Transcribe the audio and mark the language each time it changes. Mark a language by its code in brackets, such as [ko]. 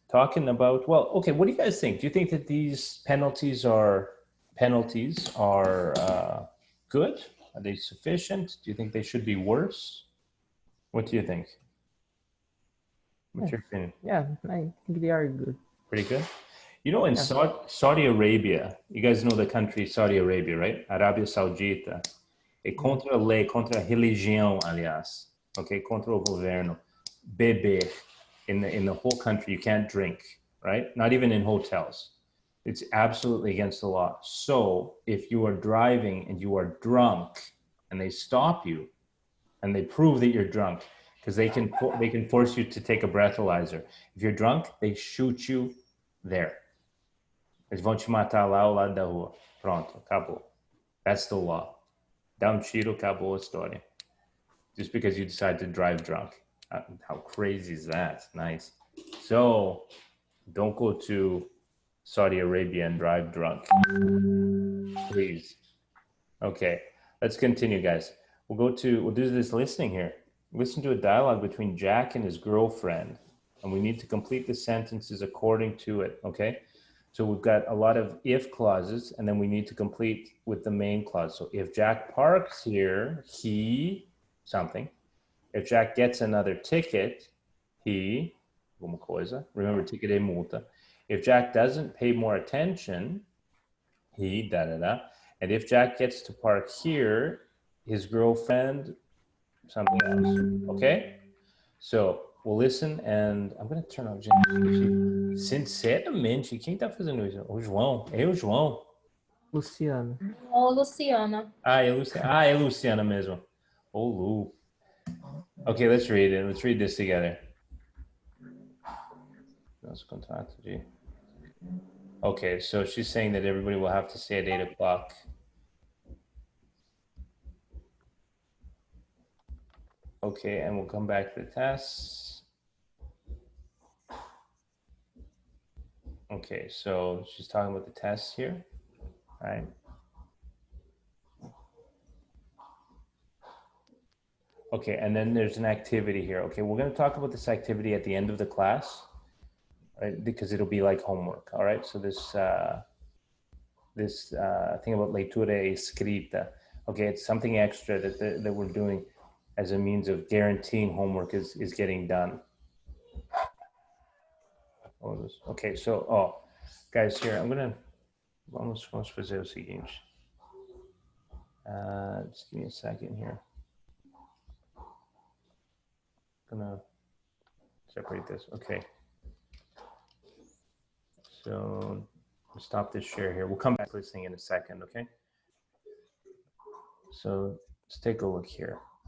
[en] Talking about, well, okay, what do you guys think? Do you think that these penalties are good? Are they sufficient? Do you think they should be worse? What do you think? What's your opinion? Yeah, I think they are good. Pretty good. In Saudi Arabia, you guys know the country Saudi Arabia, right? [pt] Arábia Saudita. É contra a lei, contra a religião, aliás. Okay, contra o governo. Beber. [en] In the whole country, you can't drink, right? Not even in hotels. It's absolutely against the law. So if you are driving and you are drunk and they stop you and they prove that you're drunk, because they can force you to take a breathalyzer. If you're drunk, they shoot you there. [pt] Eles vão te matar lá ao lado da rua. Pronto, acabou. [en] That's the law. [pt] Dá tiro, acabou a história. [en] Just because you decide to drive drunk. How crazy is that? Nice. So don't go to Saudi Arabia and drive drunk. Please. Okay, let's continue, guys. We'll do this listening here. Listen to a dialogue between Jack and his girlfriend, and we need to complete the sentences according to it, okay? So we've got a lot of if clauses, and then we need to complete with the main clause. So if Jack parks here, he, something. If Jack gets another ticket, he, [pt] alguma coisa. [en] Remember, ticket [pt] é multa. [en] If Jack doesn't pay more attention, he, da-da-da. And if Jack gets to park here, his girlfriend, something else, okay? So we'll listen, and I'm going to turn off, gente. [pt] Sinceramente, quem tá fazendo isso? O João. É o João. Luciano. Ô, Luciana. É Luciana mesmo. [en] Oh, Lu. Okay, let's read it. Let's read this together. [pt] Nosso contrato de... [en] Okay, so she's saying that everybody will have to stay at 8 o'clock. Okay, and we'll come back to the tests. Okay, so she's talking about the tests here, right? Okay, and then there's an activity here. Okay, we're going to talk about this activity at the end of the class. right? Because it'll be like homework, all right? So this thing about leitura escrita, okay, it's something extra that we're doing as a means of guaranteeing homework is getting done. Okay, so, guys, here, [pt] vamos fazer o seguinte. [en] Just give me a second here. Gonna separate this, okay. So, stop this share here. We'll come back to this thing in a second, okay? So, let's take a look here.